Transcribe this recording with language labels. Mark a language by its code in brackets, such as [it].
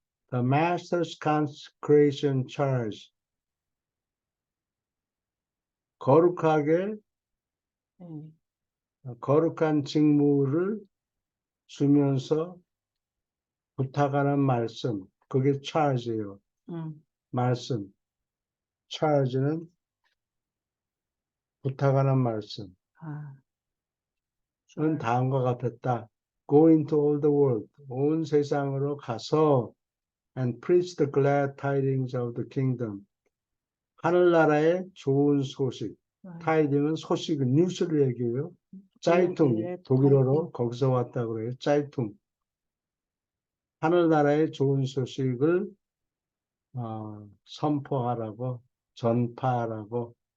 [en] The Master's Consecration Charge. [ko] 거룩하게 거룩한 직무를 주면서 부탁하는 말씀, 그게 charge예요. 말씀. charge는 부탁하는 말씀. 은 다음과 같았다. [en] Go into all the world. [ko] 온 세상으로 가서 [en] and preach the glad tidings of the kingdom. [ko] 하늘나라의 좋은 소식. tiding은 소식은 뉴스를 얘기해요. 짜이퉁, 독일어로 거기서 왔다고 그래요. 짜이퉁. 하늘나라의 좋은 소식을 선포하라고, 전파하라고.